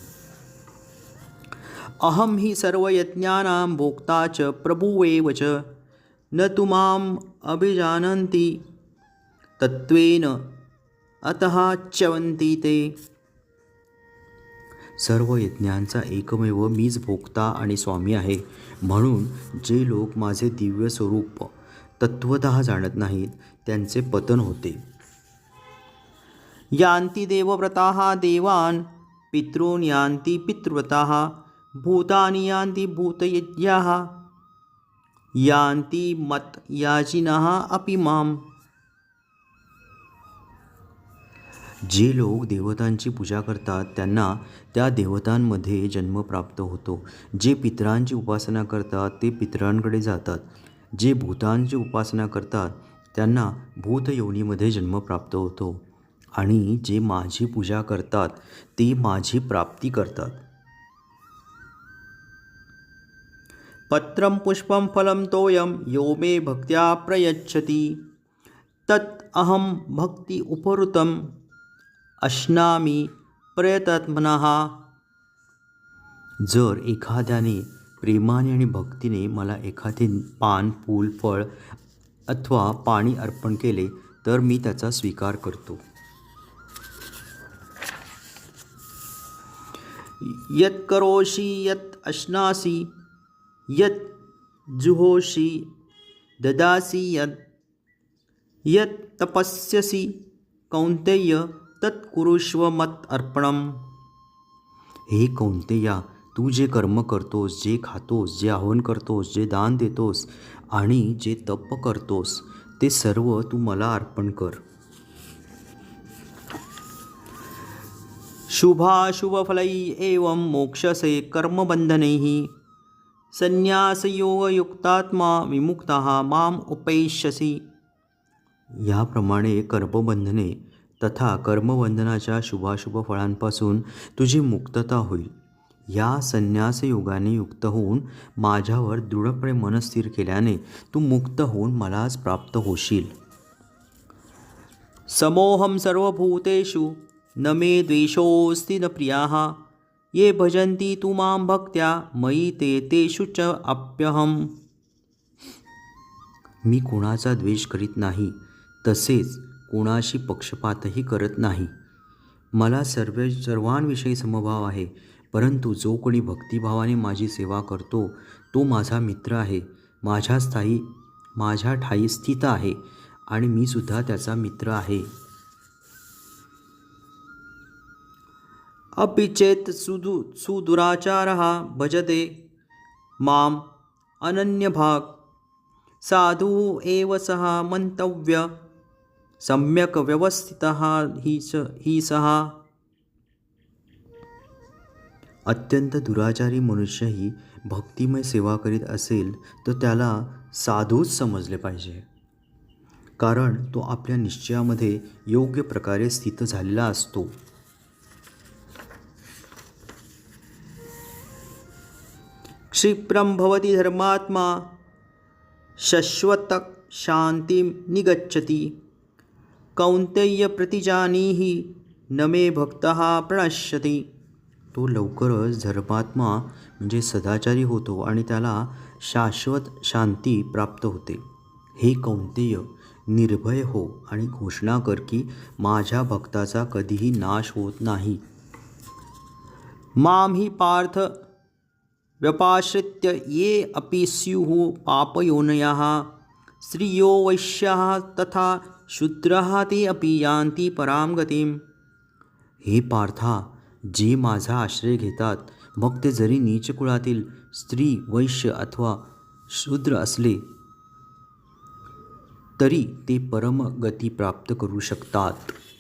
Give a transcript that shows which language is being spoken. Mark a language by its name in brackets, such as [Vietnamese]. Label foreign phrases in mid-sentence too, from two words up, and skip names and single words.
[Sanskrit] अहम हि सर्वयज्ञानां भोक्ता च प्रभुवेव च न तु माम् अभिजानन्ति तत्त्वेन अतः च्यवन्ति ते. [Marathi] सर्व यज्ञांचा एकमेव मीच भोक्ता आणि स्वामी आहे, म्हणून जे लोक माझे दिव्य स्वरूप तत्वतः जाणत नाहीत त्यांचे पतन होते. [Sanskrit] यान्ति देवव्रताः देवान् पितॄन् यान्ति पितृव्रताः भूतानि यान्ति भूतयज्ञाः यान्ति मत् याजिनः अपि माम्. [Marathi] जे लोक देवतांची पूजा करतात त्यांना त्या देवतांमध्ये जन्म प्राप्त होतो. जे पितरांची उपासना करतात ते पितरांकडे जातात. जे भूतांची उपासना करतात त्यांना भूतयोनीमध्ये जन्म प्राप्त होतो आणि जे माझी पूजा करतात ते माझी प्राप्ती करतात. [Sanskrit] पत्रं पुष्पं फलं तोयं यो मे भक्त्या प्रयच्छति तत् अहं भक्ति उपहृतम् अश्नामी प्रयत्नतः. [Marathi] जर एखाद्याने प्रेमाने आणि भक्तीने मला एखादे पान, फूल, फळ अथवा पाणी अर्पण केले तर मी त्याचा स्वीकार करतो. [Sanskrit] यत् करोषि यत् अश्नासि यत् जुहोषि ददासि यत् तपस्यसि कौन्तेय तत् कुरुष्व मत् अर्पणम्. [Marathi] हे कौन्तेया, तू जे कर्म करतोस, जे खातोस, जे हवन करतोस, जे दान देतोस आणि जे तप करतोस ते सर्व तू मला अर्पण कर. [Sanskrit] शुभाशुभफलै एवं मोक्षसे कर्मबन्धनैः संन्यासयोगयुक्तात्मा विमुक्तः माम उपैष्यसि. [Marathi] याप्रमाणे कर्मबंधने तथा कर्मबंधनाच्या शुभाशुभ फळांपासून तुझी मुक्तता होईल. या संन्यास योगाने युक्त होऊन माझ्यावर दृढपणे मन स्थिर केल्याने तू मुक्त होऊन मलाच प्राप्त होशील. [Sanskrit] समोहम सर्वभूतेषु न मे द्वेषोऽस्ति न प्रियाः ये भजन्ति तु मां भक्त्या मयि ते तेषु च अप्यहम्. [Marathi] मी कोणाचा द्वेष करीत नाही, तसेच कोणाशी पक्षपातही करत नाही. मला सर्वांविषयी समभाव आहे. परंतु जो कोणी भक्तिभावाने माझी सेवा करतो तो माझा मित्र आहे, माझ्या ठायी स्थित आहे आणि मी सुद्धा त्याचा मित्र आहे. [Sanskrit] अपि चेत् सुदुराचारः भजते माम अनन्यभाग साधु एव सः मंतव्य सम्यक व्यवस्थितः ही सः. [Marathi] अत्यंत दुराचारी मनुष्यही भक्तिमय सेवा करीत असेल तर त्याला साधूच समजले पाहिजे, कारण तो आपल्या निश्चयामध्ये योग्य प्रकारे स्थित झालेला असतो. [Sanskrit] क्षिप्रं भवति धर्मात्मा शाश्वत शांतिं निगच्छति कौन्तेय प्रतिजानीहि न मे भक्तः प्रणश्यति. [Marathi] तो लवकरच धर्मात्मा म्हणजे सदाचारी होतो आणि त्याला शाश्वत शांती प्राप्त होते. हे कौन्तेय, निर्भय हो आणि घोषणा कर की माझ्या भक्ताचा कधीही नाश होत नाही. [Sanskrit] मां हि पार्थ व्यपाश्रित्य ये अपि स्युः पापयोनयः स्त्रियो वैश्याः तथा शूद्राः ते अपि यान्ति परां गतिम्. [Marathi] हे पार्था, जे माझा आश्रय घेतात, मग ते जरी नीच कुळातील स्त्री, वैश्य अथवा शूद्र असले तरी ते परम गती प्राप्त करू शकतात.